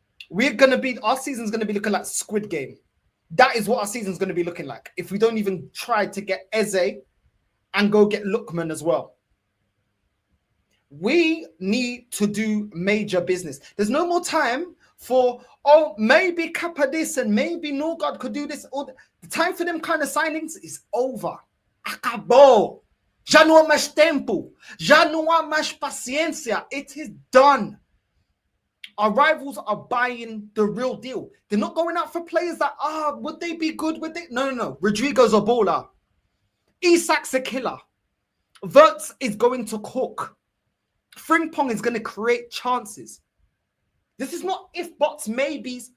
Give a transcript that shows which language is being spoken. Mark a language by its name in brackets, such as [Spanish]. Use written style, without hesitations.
[English] Our season's going to be looking like Squid Game. That is what our season's going to be looking like if we don't even try to get Eze and go get Lookman as well. We need to do major business. There's no more time for, maybe Kappa this and maybe Norgard could do this. The time for them kind of signings is over. [Portuguese] Acabou. Já não há mais tempo. Já não há mais paciência. [English] It is done. Our rivals are buying the real deal. They're not going out for players that, would they be good? No. Rodrigo's a baller. Isak's a killer. VIDS is going to cook. Frimpong is going to create chances. This is not if, buts, maybes.